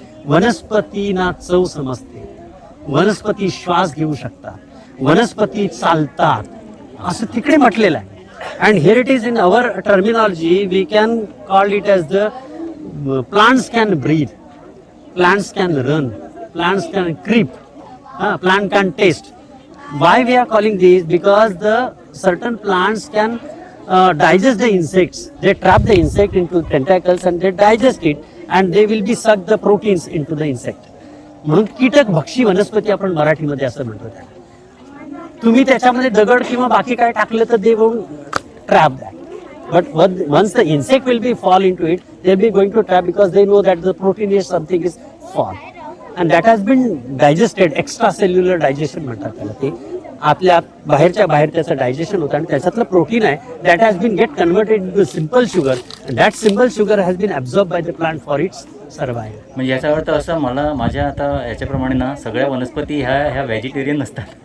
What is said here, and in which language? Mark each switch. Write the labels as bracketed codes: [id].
[mr] वनस्पतींना चव समजते, वनस्पती श्वास घेऊ शकतात, वनस्पती चालतात असं तिकडे म्हटलेलं आहे. [en] And here it is in our terminology we can call it as the plants can breathe, plants can run, plants can creep, plant can taste. Why we are calling these? Because the certain plants can digest the insects. They trap the insect into tentacles and they digest it and they will be suck the proteins into the insect. [mr] म्हणून कीटक भक्षी वनस्पती आपण मराठीमध्ये असं म्हणतो त्याला. तुम्ही त्याच्यामध्ये दगड किंवा बाकी काय टाकलं तर [en] they won't trap that. But once the insect will be fall into it, they'll be going to trap because they know that the protein is something is fall. And that has been digested, extracellular digestion [mr] म्हणतात त्याला. ते आपल्या बाहेरच्या बाहेर त्याचं digestion होतं आणि त्याच्यातलं प्रोटीन आहे [en] that has been get converted into simple sugar and that simple sugar has been absorbed by the plant for its survival. [mr] म्हणजे याचा अर्थ असं मला माझ्या आता याच्याप्रमाणे ना सगळ्या वनस्पती ह्या व्हेजिटेरियन नसतात.